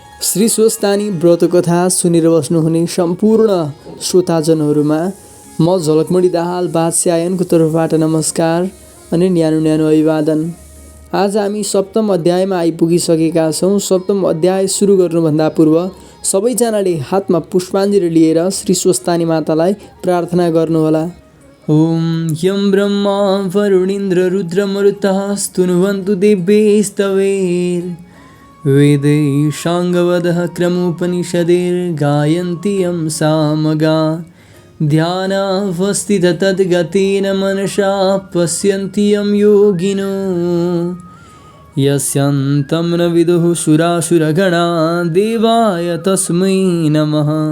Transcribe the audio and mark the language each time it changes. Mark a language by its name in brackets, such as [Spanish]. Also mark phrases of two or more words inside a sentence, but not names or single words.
[Nepali] श्री स्वस्तानी व्रत कथा सुनेर बस्नुहुने सम्पूर्ण श्रोताजनहरूमा म झलकमणि दाहाल बादशाहको तर्फबाट नमस्कार अनि न्यानो न्यानो अभिवादन। आज हामी सप्तम अध्यायमा आइपुगिसकेका छौँ। सप्तम अध्याय सुरु गर्नुभन्दा पूर्व सबैजनाले हातमा पुष्पाञ्जली लिएर श्री स्वस्तानी मातालाई प्रार्थना गर्नुहोला। [Sanskrit] ओम यम ब्रह्मा वरुणेन्द्र रुद्रमरुतः स्तुन्वन्तु दिव्यैस्तवैः वेदै शाङ्गवदः क्रमोपनिषदैर्गायन्ति यं सामगा ध्यानावस्थितं तद्गतेन मनसा पश्यन्ति यं योगिनो यस्यान्तं न विदुः सुरासुरगणा देवाय तस्मै नमः।